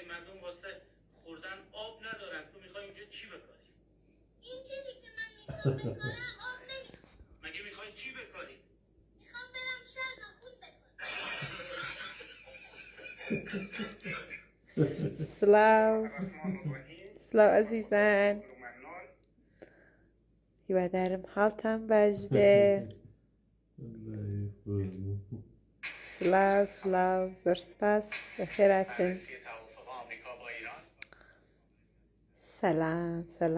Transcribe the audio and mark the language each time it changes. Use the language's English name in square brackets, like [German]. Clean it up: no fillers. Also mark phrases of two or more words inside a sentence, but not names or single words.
[Persian] مردم واسه خوردن آب ندارن، تو میخوای اینجا چی بکاری؟ این چیزی که من میخوام بکارم آب نمیخوام. مگه میخوای چی بکاری؟ میخوام برم شهر و خود بکارم. [Central Kurdish] سلاو عزیزان هیوادارم حاڵتان باش بێ. سلااو زۆر سپاس بەخێراتن. سەلام.